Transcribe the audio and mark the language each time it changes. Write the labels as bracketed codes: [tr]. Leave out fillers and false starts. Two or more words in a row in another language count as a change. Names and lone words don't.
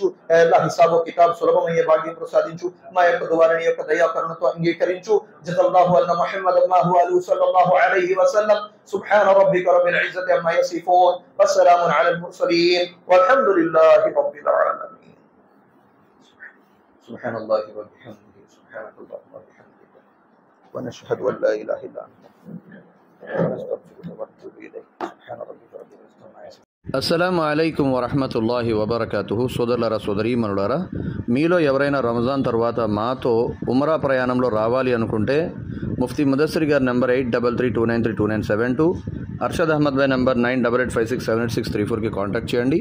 [te] ఎలా హిసాబు కితాబ్ సులభమయ్యే భాగ్యం ప్రసాదించు. మా యొక్క ద్వారాని యొక్క దయాకరణతో అంగీకరించు. [ar] جزى الله عنا محمد الله عليه صلى الله عليه وسلم. سبحان ربك رب العزة عما يصفون والسلام على المرسلين والحمد لله رب العالمين. سبحان الله وبحمده سبحانك الله وبحمدك ونشهد أن لا إله إلا أنت ونستغفرك ونتوب إليك سبحان ربك رب العزة عما يصفون. السلام عليكم ورحمة الله وبركاته. [te] సోదరులారా, సోదరీమణులారా, మీలో ఎవరైనా రంజాన్ తర్వాత మాతో ఉమ్రా ప్రయాణంలో రావాలి అనుకుంటే ముఫ్తీ ముదస్సిర్ గారి నెంబర్ 8332932972, అర్షద్ అహ్మద్ భాయ్ నెంబర్ 9885678634కి కాంటాక్ట్ చేయండి.